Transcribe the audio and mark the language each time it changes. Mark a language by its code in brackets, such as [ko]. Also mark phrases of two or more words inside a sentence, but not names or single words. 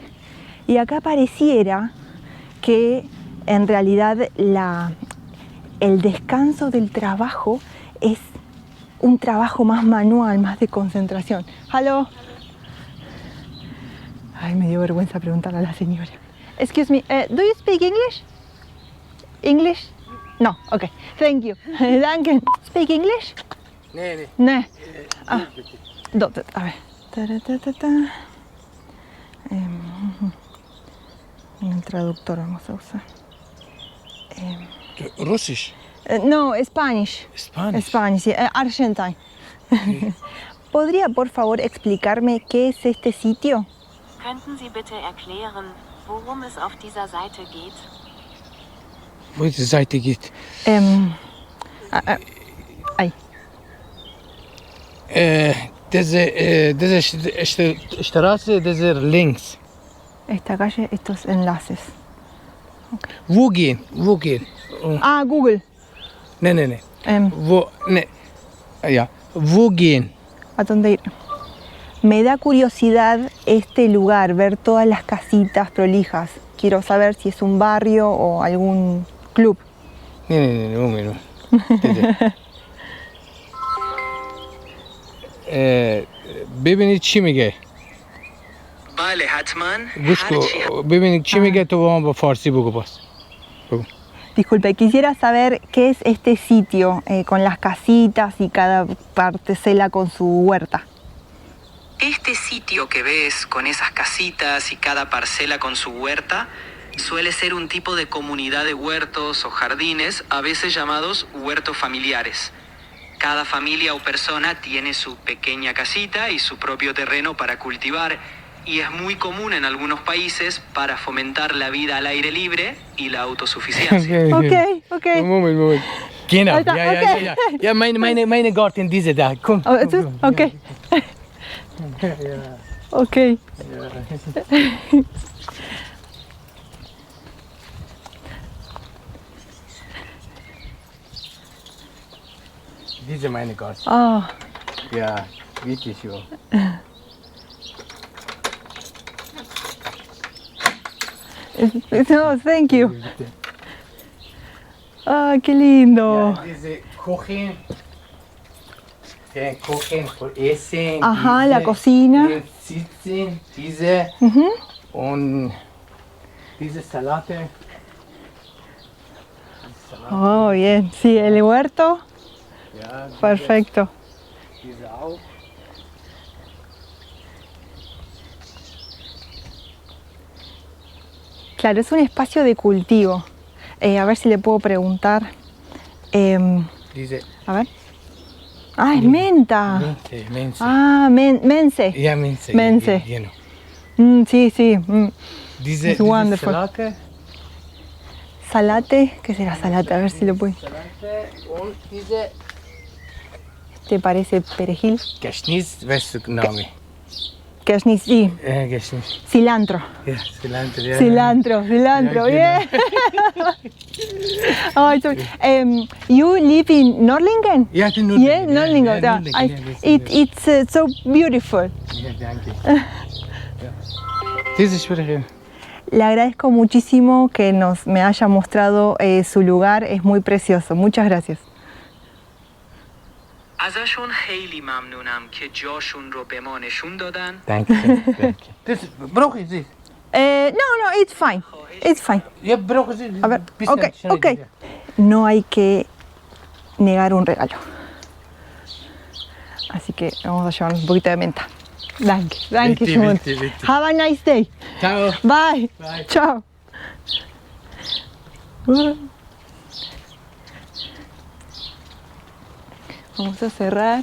[es] Y acá pareciera que en realidad el descanso del trabajo es un trabajo más manual, más de concentración. ¿Aló? Ay, me dio vergüenza preguntarle a la señora. [en] Excuse me, do you speak English? English? No, okay, thank you. Danke. Speak English? [de] Nee. [es] No. Ah, a ver. En el traductor vamos a usar. [de] Russisch? [en] No, Spanish. Spanish, sí. Argentine. Okay. [es] ¿Podría, por favor, explicarme qué es este sitio? [de] Könnten Sie bitte erklären, worum es auf dieser Seite geht? Welche Seite geht? [es] Ahí. [de] Diese Straße, diese links. [es] Esta calle, estos enlaces. [de] Wo gehen? [es] Ah, Google. [de] Nee. Wo gehen? [es] ¿A dónde ir? Me da curiosidad este lugar, ver todas las casitas prolijas. Quiero saber si es un barrio o algún club. [de] Nee, Moment. [fa] ببینید چی میگه. بله حتما. گوش کن. ببینید چی میگه تو با من با فارسی بگو باز. [es] Disculpe, quisiera saber qué es este sitio con las casitas y cada parcela con su huerta. Este sitio que ves con esas casitas y cada parcela con su huerta suele ser un tipo de comunidad de huertos o jardines, a veces llamados huertos familiares. Cada familia o persona tiene su pequeña casita y su propio terreno para cultivar, y es muy común en algunos países para fomentar la vida al aire libre y la autosuficiencia. [en] Okay. [de] Moment. Genau. Alter, okay. Ja, meine Garten, diese da. Komm. [en] Okay. Okay. [de] Diese meine Garten. [en] Oh, [de] Ja, wirklich so. [en] no, thank you. [es] Ah, qué lindo. [de] Ja, diese Kochen. Kochen für Essen. [es] Ajá, [de] diese, [es] la cocina. [de] Sitzen, diese und diese Salate. [es] Oh, bien. Sí, el huerto. [de] Ja, [es] Perfecto. [de] diese auch. [es] Claro, es un espacio de cultivo. A ver si le puedo preguntar. [de] Diese [es] A ver. Ah, es menta. [de] Minze. [es] Ah, mense. [de] Ja, Minze. [es] Mense. [de] Genau. [es] Sí. [de] Diese [en] It's wonderful. [de] Salate. Salate. [es] ¿Qué será salate? A ver si lo puedo. [de] Salate und diese [es] ¿Te parece perejil? [de] Geschnitt, weißt du Name? [fa] Kashni, [es] sí. [de] Geschnitt. [es] Cilantro. [de] Ja, Cilantro. Ja. [es] Cilantro. [de] Ja, [es] Bien. [en] Oh, you live in Norlingen? [de] Ja, in Nürnberg. [en] Yeah, Norlingen. [de] Ja, [en] Yeah, [de] Nürnberg, ja, [en] it's so beautiful. [de] Ja, danke. Ja. Diese Sprecherin. [es] Le agradezco muchísimo que me haya mostrado su lugar, es muy precioso. Muchas gracias. [fa] ازشون خیلی ممنونم که جاشون رو به ما نشون دادن. [de] Danke. Das brauche ich sie. [en] No, it's fine. It's fine. [de] Ja, brauche sie. [es] A ver, [de] Bisschen schnell, [en] ok. [de] ja. [es] No hay que negar un regalo. Así que vamos a llevarnos un poquito de menta. [de] Danke, Bitte, Simon. bitte. [en] Have a nice day. [it] Ciao. [en] Bye. Bye. [es] Chao. Vamos a cerrar.